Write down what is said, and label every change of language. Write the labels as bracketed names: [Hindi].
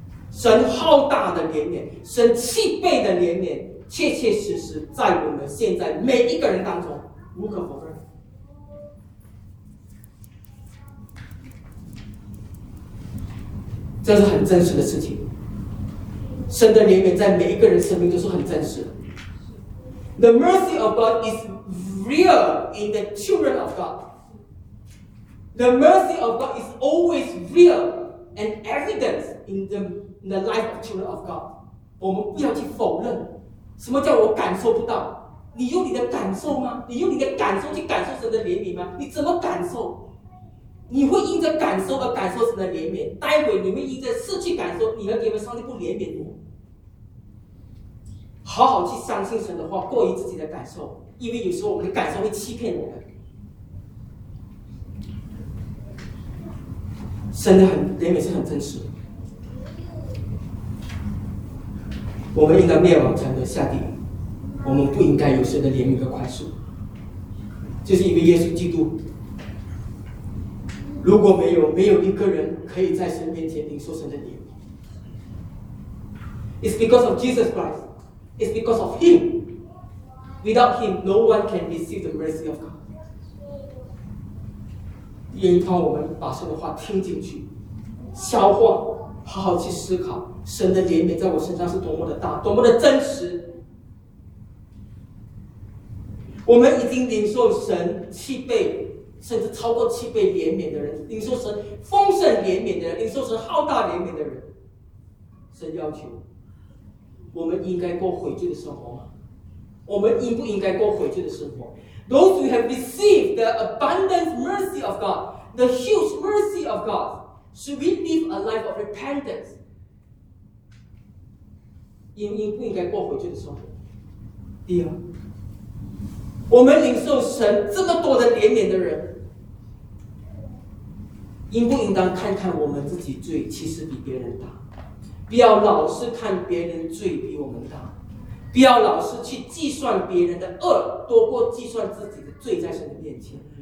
[Chinese] 神浩大的怜悯，神七倍的怜悯，切切实实在我们现在每一个人当中无可否认。这是很真实的事情，神的怜悯在每一个人生命都是很真实的。 [English] The mercy of God is real in the children of God. The mercy of God is always real and evident in the life of children of God. [Chinese] 我们不要去否认，什么叫我感受不到？你用你的感受吗？你用你的感受去感受神的怜悯吗？你怎么感受？你会因着感受而感受神的怜悯，待会你会因着失去感受，你会觉得上帝不怜悯我。好好去相信神的话，过于自己的感受，因为有时候我们的感受会欺骗我们。神的怜悯是很真实的，我们应该灭亡才能下地狱，我们不应该有神的怜悯和宽恕，就是因为耶稣基督。如果没有，没有一个人可以在神面前领受神的怜悯。 [English] It's because of Jesus Christ. It's because of him. Without him, no one can receive the mercy of God. [Chinese] 愿意帮我们把神的话听进去，消化，好好去思考神的怜悯在我身上是多么的大，多么的真实。我们已经领受神七倍，甚至超过七倍怜悯的人，领受神丰盛怜悯的人，领受神浩大怜悯的人，神要求我们应该过悔罪的生活吗？我们应不应该过悔罪的生活？ [English] Those who have received the abundant mercy of God, the huge mercy of God, should we live a life of repentance? [Chinese] 应不应该过悔罪的生活？第二，我们领受神这么多的怜悯的人，应不应当看看我们自己罪其实比别人大？不要老是看别人罪比我们大，不要老是去计算别人的恶多过计算自己的罪在神的面前。